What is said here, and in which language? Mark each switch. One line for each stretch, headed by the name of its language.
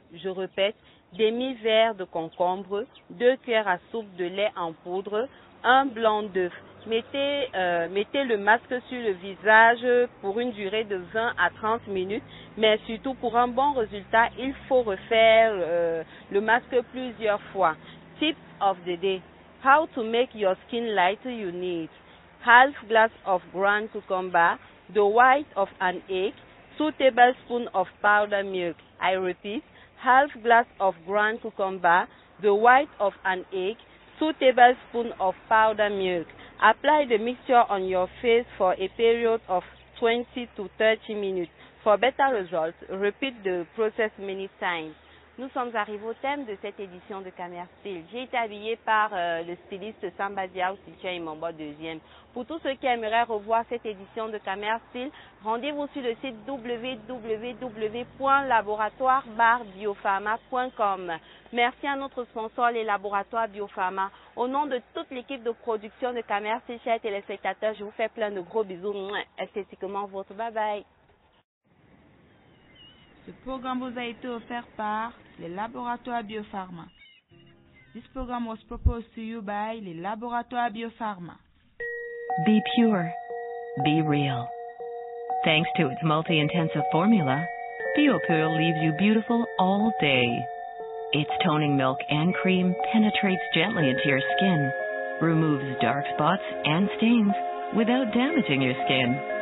French: Je répète, demi-verre de concombre, 2 cuillères à soupe de lait en poudre, un blanc d'œuf. Mettez le masque sur le visage pour une durée de 20 à 30 minutes, mais surtout pour un bon résultat, il faut refaire le masque plusieurs fois.
English: Tip of the day. How to make your skin lighter you need. Half glass of ground cucumber, the white of an egg, 2 tablespoons of powdered milk. I repeat, half glass of ground cucumber, the white of an egg, 2 tablespoons of powdered milk. Apply the mixture on your face for a period of 20 to 30 minutes. For better results, repeat the process many times.
French: Nous sommes arrivés au thème de cette édition de Camer Style. J'ai été habillée par le styliste Samba Diao, Sitia Imombo 2e. Pour tous ceux qui aimeraient revoir cette édition de Camer Style, rendez-vous sur le site www.laboratoire-biopharma.com. Merci à notre sponsor, les laboratoires Biopharma. Au nom de toute l'équipe de production de Camer Style, chers téléspectateurs, je vous fais plein de gros bisous. Esthétiquement votre. Bye bye. Ce programme vous a été offert par les laboratoires Biopharma.
English: This program was proposed to you by les laboratoires Biopharma. Be pure. Be real. Thanks to its multi-intensive formula, BioPure leaves you beautiful all day. Its toning milk and cream penetrates gently into your skin, removes dark spots and stains without damaging your skin.